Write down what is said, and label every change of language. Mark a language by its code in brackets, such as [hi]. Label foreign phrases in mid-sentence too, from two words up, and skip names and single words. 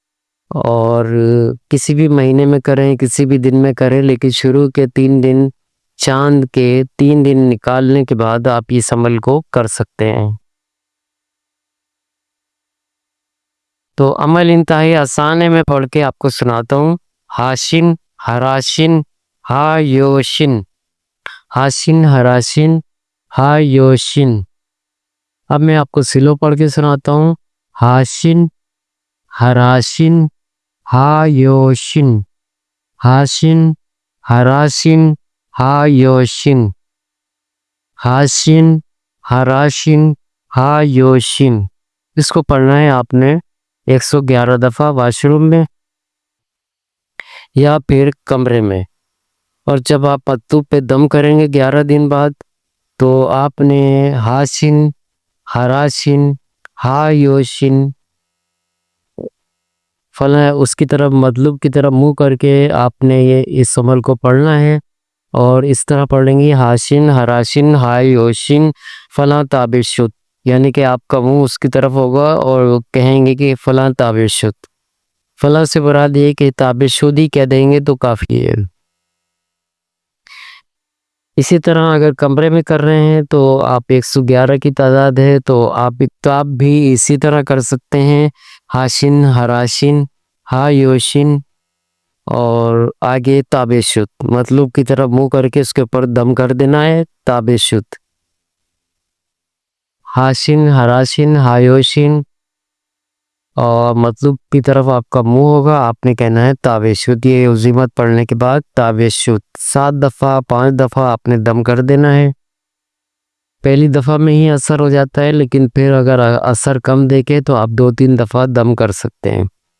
[ur] اور کسی بھی مہینے میں کریں، کسی بھی دن میں کریں، لیکن شروع کے 3 دن چاند کے 3 دن نکالنے کے بعد آپ اس عمل کو کر سکتے ہیں۔ تو عمل انتہائی آسان ہے، میں پڑھ کے آپ کو سناتا ہوں۔ ہاشن ہراشن ہا یوشن، ہاشن ہراشن ہا یوشن۔ اب میں آپ کو سلو پڑھ کے سناتا ہوں۔ ہاشن ہراشن ہا یوشن، ہاشن ہراشن ہا یوشن، ہاشن ہراشن ہا یوشن۔ اس کو پڑھنا ہے آپ نے 111 دفعہ واش روم میں یا پھر کمرے میں، اور جب آپ مکتوب پہ دم کریں گے 11 دن بعد تو آپ نے ہاشن ہراشن ہا یوشن فلاں اس کی طرف مطلوب کی طرف منہ کر کے آپ نے یہ اس عمل کو پڑھنا ہے، اور اس طرح پڑھیں گے ہاشن ہراشن ہا یوشن فلاں [fa] تعبیر شد، [ur] یعنی کہ آپ کا منہ اس کی طرف ہوگا اور کہیں گے کہ فلاں [fa] تعبیر شد۔ [ur] فلاں سے مراد یہ کہ [fa] تعبیر شد [ur] ہی کہہ دیں گے تو کافی ہے۔ اسی طرح اگر کمرے میں کر رہے ہیں تو آپ 111 کی تعداد ہے تو آپ بھی اسی طرح کر سکتے ہیں، ہاشن ہراشن ہا یوشن، اور آگے [fa] تعبیر شد [ur] مطلوب کی طرف منہ کر کے اس کے اوپر دم کر دینا ہے، [fa] تعبیر شد، ہاشن ہراشن ہا یوشن، [ur] اور مطلوب کی طرف آپ کا منہ ہوگا، آپ نے کہنا ہے [fa] تعبیر شد۔ [ur] یہ عزیمت پڑھنے کے بعد [fa] تعبیر شد [ur] 7 دفعہ 5 دفعہ آپ نے دم کر دینا ہے۔ پہلی دفعہ میں ہی اثر ہو جاتا ہے، لیکن پھر اگر اثر کم دیکھے تو آپ 2-3 دفعہ دم کر سکتے ہیں۔